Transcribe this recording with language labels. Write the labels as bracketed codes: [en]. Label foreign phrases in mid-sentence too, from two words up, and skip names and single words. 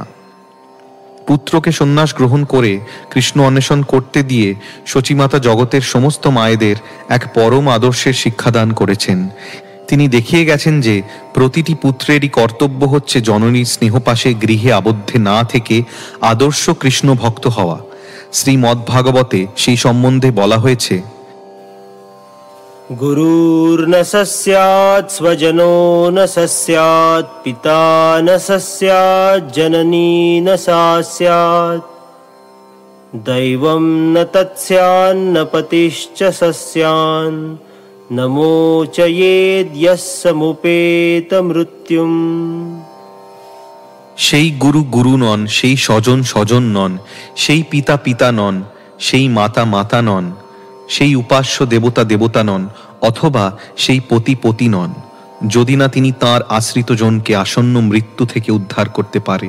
[bn] পুত্রকে সন্ন্যাস গ্রহণ করে কৃষ্ণ অন্বেষণ করতে দিয়ে শচীমাতা জগতের সমস্ত মায়েদের এক পরম আদর্শের শিক্ষাদান করেছেন। তিনি দেখিয়ে গেছেন যে প্রতিটি পুত্রেরই কর্তব্য হচ্ছে জননীর স্নেহপাশে গৃহে আবদ্ধে না থেকে আদর্শ কৃষ্ণ ভক্ত হওয়া। শ্রীমদ্ভাগবতে সেই সম্বন্ধে বলা হয়েছে, [sa] गुरुर्न स्यात् स्वजनो न स्यात्, पिता न स्यात्, जननी न स्यात्, दैवं न तत्स्यान्न पतिश्च स्यात्, नमोचयेद् यः समुपेत मृत्युम्। [bn] সেই গুরু গুরু নন, সেই স্বজন স্বজন নন, সেই পিতা পিতা নন, সেই মাতা মাতা নন, সেই উপাস্য দেবতা দেবতা নন, অথবা সেই পতি পতি নন, যদি না তিনি তাঁর আশ্রিতজনকে আসন্ন মৃত্যু থেকে উদ্ধার করতে পারেন।